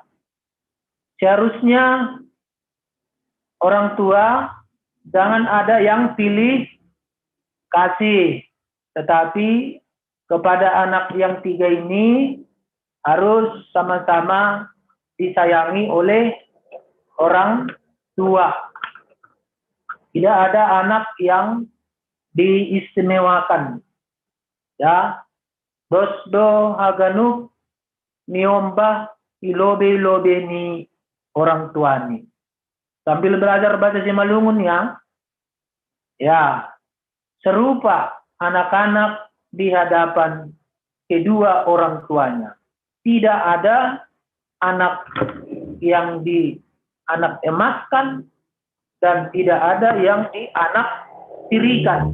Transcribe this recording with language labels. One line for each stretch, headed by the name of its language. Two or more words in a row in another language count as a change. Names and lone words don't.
Indonesian: Seharusnya orang tua jangan ada yang pilih kasih, tetapi kepada anak yang 3 ini harus sama-sama disayangi oleh orang tua. Tidak ada anak yang diistimewakan. Ya,
Batak Simalungun: dosdo haganu niomba ilobe-ilobe ni orang tua ni.
Indonesian: Sambil belajar bahasa Simalungun ya. Ya, serupa anak-anak di hadapan kedua orang tuanya. Tidak ada anak yang dianak emaskan dan tidak ada yang dianak tirikan.